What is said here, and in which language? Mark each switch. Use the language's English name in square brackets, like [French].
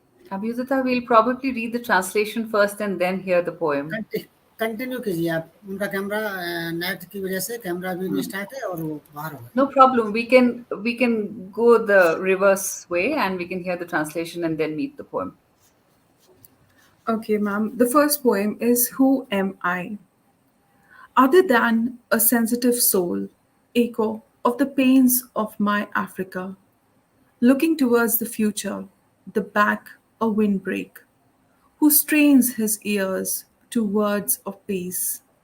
[English] Abhyudita, we'll probably read the translation first and then hear the poem. [Hindi] Continue कीजिए आप. उनका camera net की वजह से कैमरा भी नहीं स्टार्ट है और वो बाहर हो गए. [English] No problem. We can go the reverse way and we can hear the translation and then meet the poem. Okay, ma'am. The first poem is Who Am I? Other than a sensitive soul, echo of the pains of my Africa, looking towards the future, the back a windbreak, who strains his ears to words of peace.